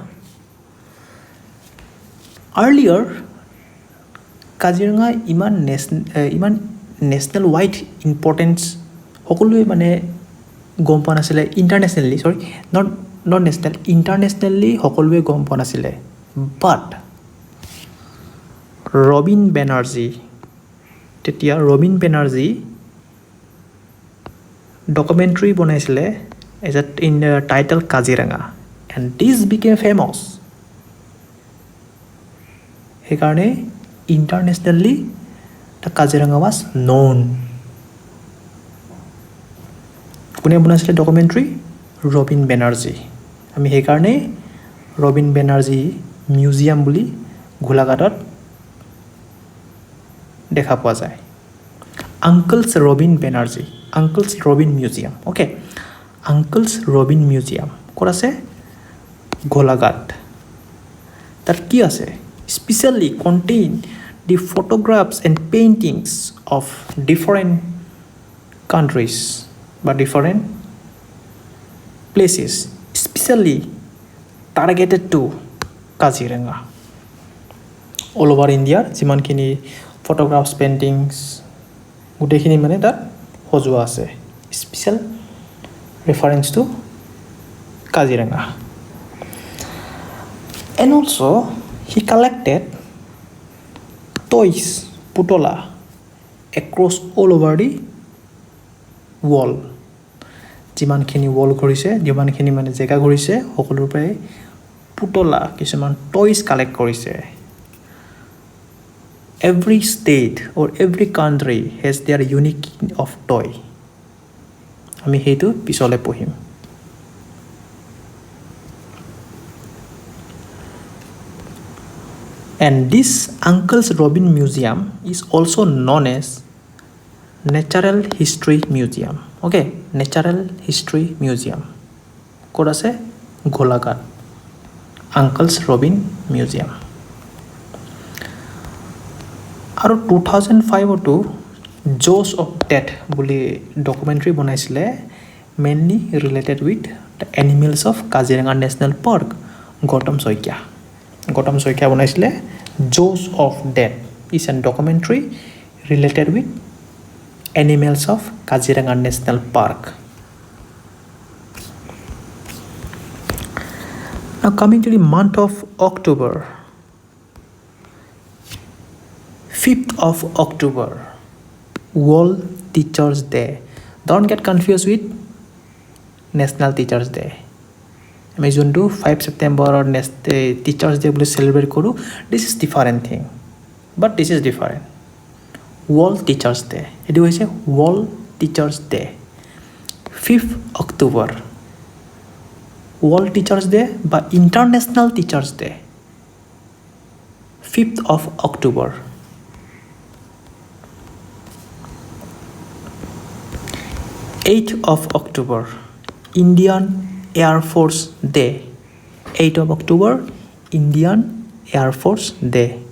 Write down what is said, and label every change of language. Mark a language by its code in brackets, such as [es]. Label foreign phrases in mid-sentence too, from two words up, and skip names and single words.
[as] আৰ্লিয়াৰ কাজিৰঙা ইমান [en] national wide importance [as] সকলোৱে মানে গম পোৱা নাছিলে [en] internationally not national internationally [as] সকলোৱে গম পোৱা নাছিলে বাট ৰবীন বেনাৰ্জী তেতিয়া ৰবীন বেনাৰ্জী ডকুমেণ্টাৰী বনাইছিলে [en] in the title Kaziranga and this became famous সেইকাৰণে internationally the Kaziranga was known [as] কোনে বনাইছিলে ডকুমেণ্টাৰী ৰবীন বেনাৰ্জী আমি সেইকাৰণে ৰবীন বেনাৰ্জী মিউজিয়াম বুলি গোলাঘাটত দেখা পোৱা যায় আংকলছ ৰবীন মিউজিয়াম ওকে Uncle's Robin Museum ক'ত আছে গোলাঘাট তাত কি আছে [en] স্পেচিয়েলি contain the photographs and paintings of different countries বা different places specially targeted to Kaziranga all over India যিমানখিনি photographs paintings [as] গোটেইখিনি মানে তাত সজোৱা আছে [en] স্পেচিয়েল reference to Kaziranga and also he collected toys putola across all over the wall যিমানখিনি wall [as] ঘূৰিছে যিমানখিনি মানে জেগা ঘূৰিছে সকলোৰ পৰাই পুতলা কিছুমান [en] toys collect কৰিছে every state or every country has their unique of toy [as] আমি সেইটো পিছলে পঢ়িম [en] and this Uncle's Robin Museum is also known as Natural History Museum okay Natural History Museum [as] ক'ত আছে গোলাঘাট [en] Uncle's Robin Museum আৰু 2005 Jaws of Death [as] বুলি ডকুমেণ্টাৰী বনাইছিলে [en] mainly related with the animals of Kaziranga National Park গৌতম শইকীয়া বনাইছিলে Jaws of Death is a documentary related with animals of Kaziranga National Park. Now coming to the month of October 5th of October World Teachers Day. Don't get confused with National Teachers Day. [as] আমি যোনটো [en] 5 September or Teachers Day বুলি celebrate কৰো this is different thing but this is different World Teachers Day [as] এটো হৈছে [en] World Teachers Day 5th October World Teachers Day বা International Teachers Day 5th of October 8th of October Indian Air Force Day 8th of October Indian Air Force Day